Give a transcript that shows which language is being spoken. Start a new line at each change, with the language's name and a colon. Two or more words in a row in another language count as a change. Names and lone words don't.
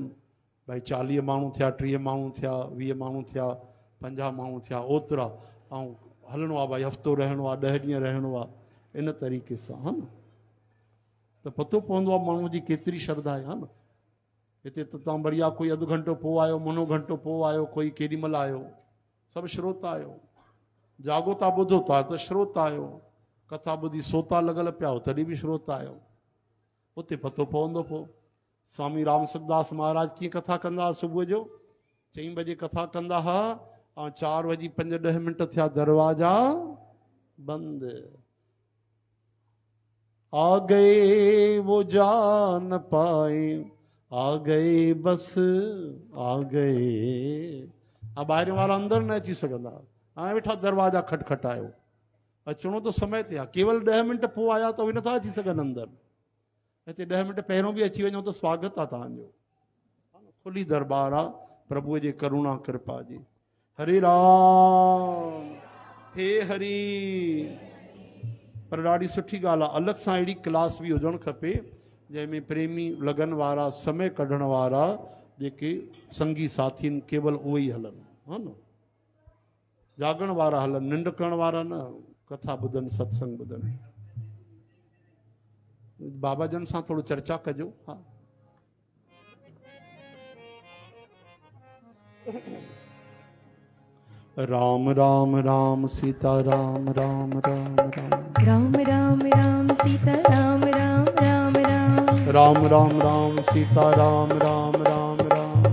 Sindhi: भाई 40 माण्हू थिया, 30 माण्हू थिया, 20 माण्हू थिया, 50 माण्हू थिया, ओतिरा ऐं हलणो आहे भाई, हफ़्तो रहणो आहे, 10 ॾींहं रहणो आहे, इन तरीक़े सां, हा न त पतो पवंदो आहे माण्हू जी केतिरी श्रद्धा आहे, हा न। हिते त तव्हां बढ़िया कोई अधु घंटो पोइ आयो, मुनो घंटो पोइ आयो, कोई केॾी महिल आयो, सभु श्रोता आहियो, जागो था ॿुधो था त श्रोता आहियो, कथा ॿुधी सोता लॻल पिया हो तॾहिं बि श्रोता आहियो। उते पतो पवंदो। पोइ स्वामी राम सुखदास महाराज कीअं कथा कंदा, सुबुह जो 4 बजे कथा कंदा हा, ऐं 4:05 थिया दरवाजा बंद,
Hindi: आ गए वो जा न पाए, आ गए बस आ गए।
Sindhi: ॿाहिरि वारा अंदरि न अची सघंदा, हाणे वेठा दरवाजा खटखटायो, अचणो त समय ते आहे, केवल 10 मिंट पोइ आया त उहे नथा अची सघनि अंदरि, हिते 10 मिंट पहिरियों बि अची वञो त स्वागत आहे तव्हांजो, खुली दरबार आहे प्रभुअ जे करुणा कृपा जी। हरे राम हे हरी। पर ॾाढी सुठी ॻाल्हि आहे, अलॻि सां अहिड़ी क्लास बि हुजणु खपे जंहिंमें प्रेमी लगन वारा, समय कढण वारा जेके संगी साथी आहिनि केवल उहे ई हलनि, हा न जागण वारा हलनि, निंड करण वारा न, कथा ॿुधनि, सत्संग ॿुधनि। बाबा जन सां थोरो चर्चा कजो। हा राम राम राम सीता राम राम राम राम राम राम राम सीता राम राम राम राम राम राम राम सीता राम राम राम राम